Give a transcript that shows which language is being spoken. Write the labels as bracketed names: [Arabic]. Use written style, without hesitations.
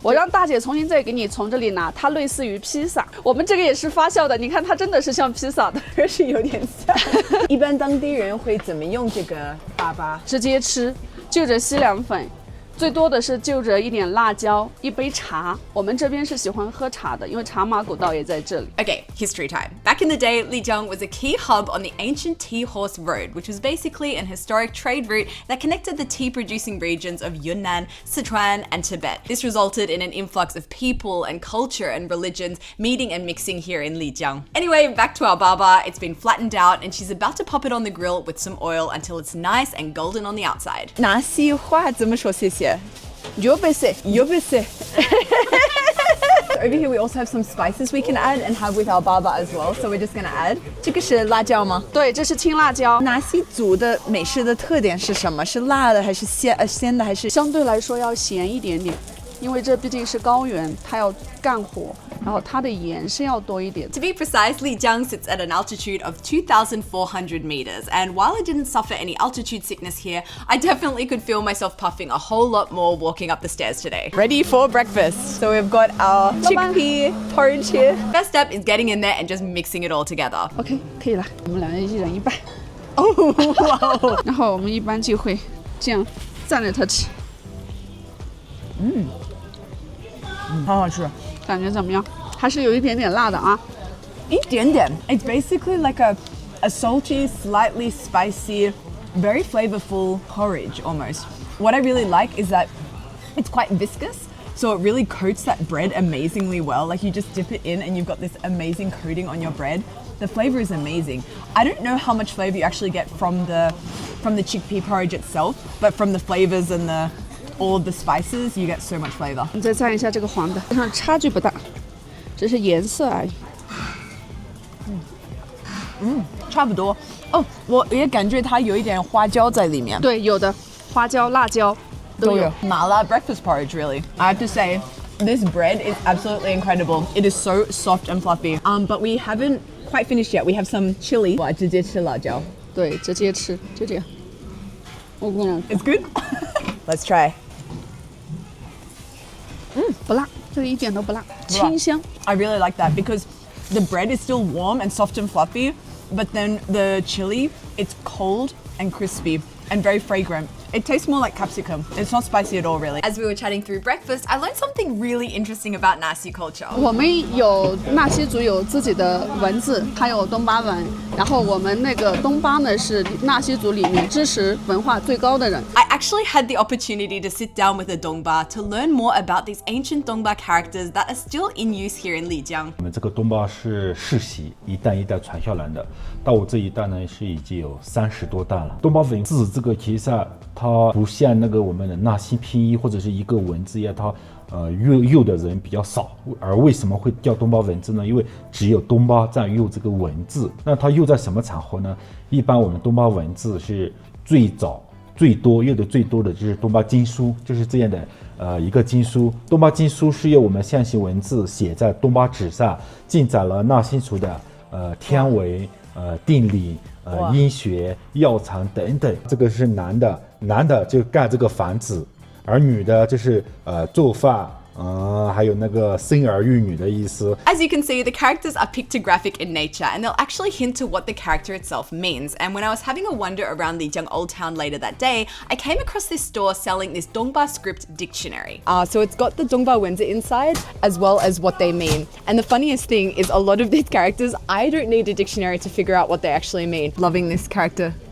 [Chinese] 我让大姐重新再给你从这里拿，它类似于披萨，我们这个也是发酵的，你看它真的是像披萨的，是有点像。一般当地人会怎么用这个粑粑？直接吃，就着西凉粉。最多的是就着一点辣椒，一杯茶。我们这边是喜欢喝茶的，因为茶马古道也在这里。 [English] Okay, history time. Back in the day, Lijiang was a key hub on the ancient Tea Horse Road, which was basically an historic trade route that connected the tea-producing regions of Yunnan, Sichuan, and Tibet. This resulted in an influx of people and culture and religions meeting and mixing here in Lijiang. Anyway, back to our baba. It's been flattened out, and she's about to pop it on the grill with some oil until it's nice and golden on the outside. [Chinese] 纳西话怎么说谢谢？有本事，有本事。 [English] over here we also have some spices we can add and have with our baba as well. So we're just gonna add. [Chinese] 这个是辣椒吗？对，这是青辣椒。纳西族的美食的特点是什么？是辣的还是鲜的还是？相对来说要咸一点点，因为这毕竟是高原，它要干火，然后它的盐是要多一点。 [English] To be precise, Lijiang sits at an altitude of 2,400 meters, and while I didn't suffer any altitude sickness here, I definitely could feel myself puffing a whole lot more walking up the stairs today. Ready for breakfast. So we've got our chickpea porridge here. First step is getting in there and just mixing it all together. [Chinese] OK， 可以了，我们两人一人一半。哦，哇！然后我们一般就会这样蘸着它吃。好好吃。感觉怎么样？还是有一点点辣的啊。一点点。 [English] It's basically like a salty, slightly spicy, very flavorful porridge almost. What I really like is that it's quite viscous, so it really coats that bread amazingly well. Like you just dip it in and you've got this amazing coating on your bread. The flavor is amazing. I don't know how much flavor you actually get from the chickpea porridge itself, but from the flavors and all of the spices, you get so much flavor. [Chinese] 你再蘸一下这个黄的，上差距不大，只是颜色而已。差不多。哦，我也感觉它有一点花椒在里面。对，有的花椒、辣椒都有。 [English] 麻辣 breakfast porridge, really. I have to say, this bread is absolutely incredible. It is so soft and fluffy. But we haven't quite finished yet. We have some chili. [Chinese] 我直接吃辣椒。对，直接吃，就这样。我跟你讲 [English] It's good. Let's try. [Chinese] 不辣，这个一点都不辣，清香。 [English] I really like that because the bread is still warm and soft and fluffy, but then the chili, it's cold and crispy and very fragrant. It tastes more like capsicum. It's not spicy at all, really. As we were chatting through breakfast, I learned something really interesting about Nasi culture. [Chinese] 我们有纳西族有自己的文字，还有东巴文。然后我们那个东巴呢是纳西族里面知识文化最高的人。 [English] I actually had the opportunity to sit down with a Dongba to learn more about these ancient Dongba characters that are still in use here in Lijiang. [Chinese] 我们这个东巴是世袭，一代一代传下来的。到我这一代呢，是已经有30多代了。东巴文字这个其实它不像那个我们的纳西拼音或者是一个文字一样，它用的人比较少。而为什么会叫东巴文字呢？因为只有东巴在用这个文字。那它用在什么场合呢？一般我们东巴文字是最早最多用的最多的就是东巴经书，就是这样的一个经书。东巴经书是由我们象形文字写在东巴纸上，记载了纳西族的天文、定理、医学、药材等等。这个是男的就干这个房子，而女的就是做饭。还有那个生儿育女的意思。 [English] As you can see, the characters are pictographic in nature and they'll actually hint to what the character itself means. And when I was having a wander around Lijiang Old Town later that day, I came across this store selling this Dongba script dictionary. So it's got the Dongba Wenzi inside as well as what they mean. And the funniest thing is a lot of these characters, I don't need a dictionary to figure out what they actually mean. Loving this character.